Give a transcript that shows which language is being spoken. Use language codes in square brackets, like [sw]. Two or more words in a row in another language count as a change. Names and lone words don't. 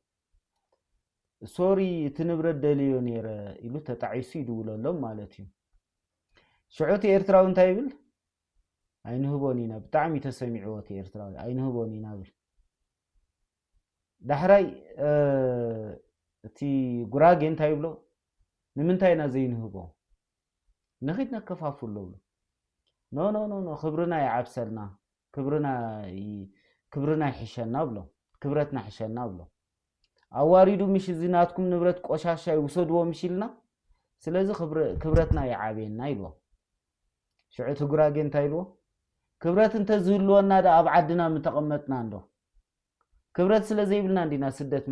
[ti] ሶሪ እቲ ንብረት ደልዮ ነይረ ኢሉ ተጣዒሱ ይድውለሎም ማለት እዩ ሽዑቲ ኤርትራዊ እንታይ ይብል ኣይንህቦኒና ብጣዕሚ ተሰሚዕዎ እቲ ኤርትራዊ ኣይንህቦኒና ብል ዳሕራይ እቲ ጉራጌ እንታይ ይብሎ ንምንታይና ዘይንህቦ ንኺድና ከፋፍሎ ብሎ [en] no no no no [ti] ክብርና ይዓብሰልና ክብርና ይሕሸና ብሎ ክብረትና ይሕሸና ብሎ ኣዋሪዱ ምሽ ዝናትኩም ንብረት ቆሻሻ ይውሰድዎ ምሽልና ስለዚ ክብረትና ይዓብየና ኢልዎ ሽዑቲ ጉራጌ እንታይ ኢልዎ ክብረት እንተ ዝህልወና ዳ ኣብ ዓድና ምተቐመጥና እንዶ ክብረት ስለዘይብልና እንዲና ስደት